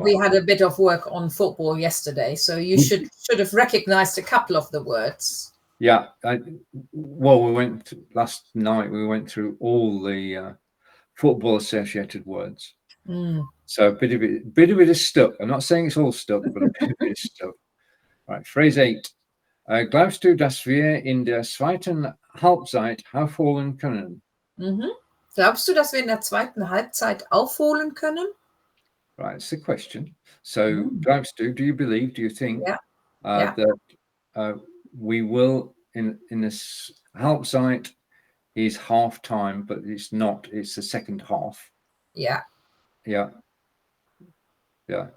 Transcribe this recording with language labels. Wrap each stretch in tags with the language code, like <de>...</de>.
<en>We had a bit of work on football yesterday, so you should have recognized a couple of the words. Yeah. Last night, we went through all the football associated words. So a bit of it is stuck. I'm not saying it's all stuck, but a bit of it is stuck. Right, phrase 8.</en> <de>Glaubst du, dass wir in der zweiten Halbzeit aufholen können? Glaubst du, dass wir in der zweiten Halbzeit aufholen können?</de> <en>Right, it's the question. So,</en> <de>glaubst du,</de> <en>do you believe, do you think that we will, in this Halbzeit is half time, but it's not, it's the second half. Yeah. Yeah. Yeah.</en>